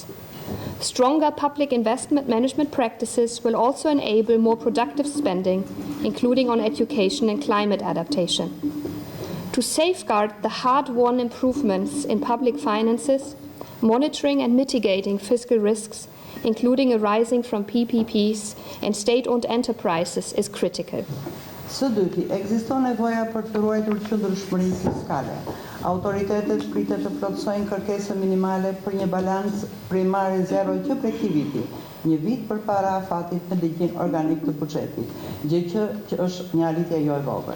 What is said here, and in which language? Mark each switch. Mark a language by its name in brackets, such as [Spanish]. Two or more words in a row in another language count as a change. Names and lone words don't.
[English] Stronger public investment management practices will also enable more productive spending, including on education and climate adaptation. to safeguard the hard-won improvements in public finances, monitoring and mitigating fiscal risks, including arising from PPPs and state-owned enterprises, is critical. [Albanian] Së dyti, ekziston nevoja për të ruajtur qëndrueshmërinë fiskale. Autoritetet pritet të plotësojnë kërkesën minimale për një balans primari zero që prej këtij viti, një vit përpara afatit në ligjin organik të buxhetit, gjë që është një arritje jo e vogël.